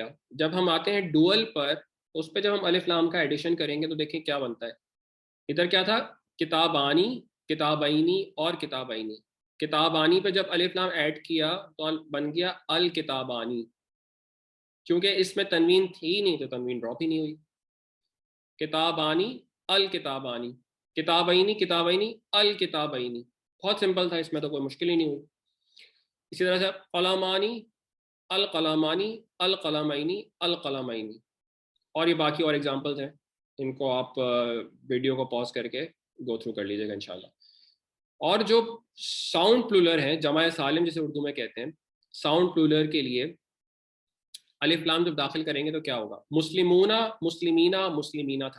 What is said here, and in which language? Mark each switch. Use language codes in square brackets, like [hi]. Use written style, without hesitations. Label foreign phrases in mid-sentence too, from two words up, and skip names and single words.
[ur] جب ہم آتے ہیں ڈوئل پر، اس پہ جب ہم الف لام کا ایڈیشن کریں گے تو دیکھیں کیا بنتا ہے. ادھر کیا تھا، [ar] کتابانی، کتابینی [ur] اور کتابینی. کتابانی پہ جب الف لام ایڈ کیا تو بن گیا الکتابانی. کیونکہ اس میں تنوین تھی نہیں تو تنوین ڈراپ ہی نہیں ہوئی. [ar] کتابانی، الکتابانی، کتابینی، کتابینی، الکتابینی. [ur] بہت سمپل تھا، اس میں تو کوئی مشکل ہی نہیں ہوئی. اسی طرح سے [ar] قلمانی، القلمانی، القلمینی، القلمینی. [ur] اور یہ باقی اور ایگزامپلز ہیں، ان کو آپ ویڈیو کو پاز کر کے [en] go through [ur] کر لیجیے گا انشاءاللہ. اور جو [en] sound plural [ur] ہیں، جمع سالم جسے اردو میں کہتے ہیں، [en] sound plural [ur] کے لیے الف لام جب داخل کریں گے تو کیا ہوگا، [ar] مسلمونہ، مسلمینہ، مسلمینہ [ur] تھا.